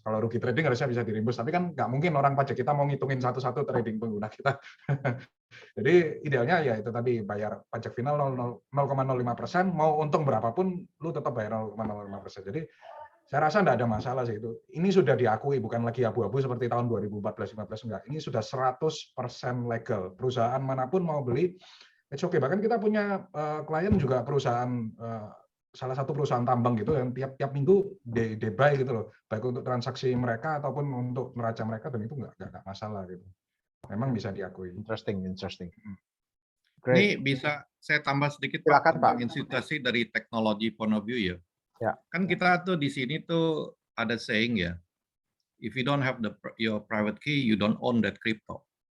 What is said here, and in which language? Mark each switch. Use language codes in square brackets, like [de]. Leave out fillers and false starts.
[id] Kalau rugi trading harusnya bisa dirimbus, tapi kan nggak mungkin orang pajak kita mau ngitungin satu-satu trading pengguna kita. Jadi idealnya ya itu tadi bayar pajak final 0,05%, mau untung berapapun lu tetap bayar 0,05%. Jadi saya rasa nggak ada masalah sih itu. Ini sudah diakui, bukan lagi abu-abu seperti tahun 2014-15 enggak. Ini sudah 100% legal. Perusahaan manapun mau beli, [en] it's okay. [id] Bahkan kita punya klien juga perusahaan salah satu perusahaan tambang gitu yang tiap minggu [en] they buy [id] gitu loh, baik untuk transaksi mereka ataupun untuk neraca mereka, dan itu nggak masalah gitu. Memang bisa diakui. [en] Interesting. [id] Ini bisa saya tambah sedikit Silakan, Pak, Pak. institusi dari teknologi point of view ya. Kan kita tuh di sini tuh ada saying ya, [en] if you don't have your private key, you don't own that crypto.